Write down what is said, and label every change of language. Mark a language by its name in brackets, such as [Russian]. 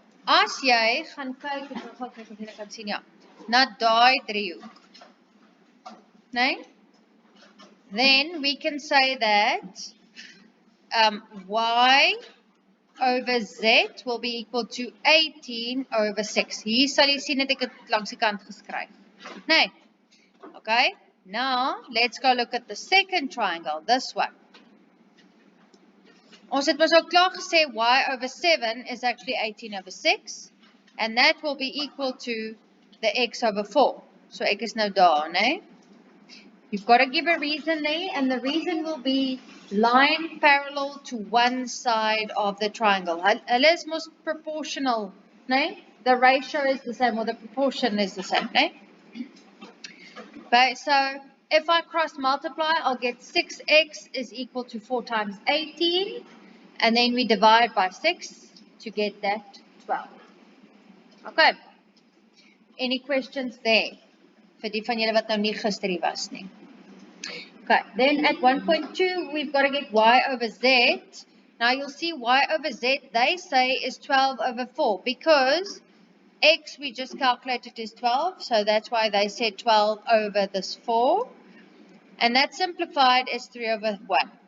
[Afrikaans] As jy gaan kyk, ek wil gou kyk of jy kan sien ja. Na daai driehoek. Nee? [English] Then we can say that y over z will be equal to 18 over 6. [Afrikaans] Hier sal jy sien dat ek dit langs die kant geskryf. Nee. Okay. [English] Now, let's go look at the second triangle, this one. [Afrikaans] Ons het mos al klaar gesê y over 7 is actually 18 over 6. [English] And that will be equal to the x over 4. [Afrikaans] So ek is nou daar, [English] nee? You've got to give a reason there, and the reason will be line parallel to one side of the triangle. [Afrikaans] Hulle is most proportional, [English] nee? The ratio is the same, or the proportion is the same, nee? Okay, so if I cross multiply, I'll get 6x is equal to 4 times 18, and then we divide by 6 to get that 12. Okay, any questions there? [Afrikaans] Vir die van julle wat nou nie gister hier was nie. [English] Okay, then at 1.2, we've got to get y over z. Now you'll see y over z, they say is 12 over 4, because x we just calculated is 12, so that's why they said 12 over this 4. And that simplified is 3 over 1.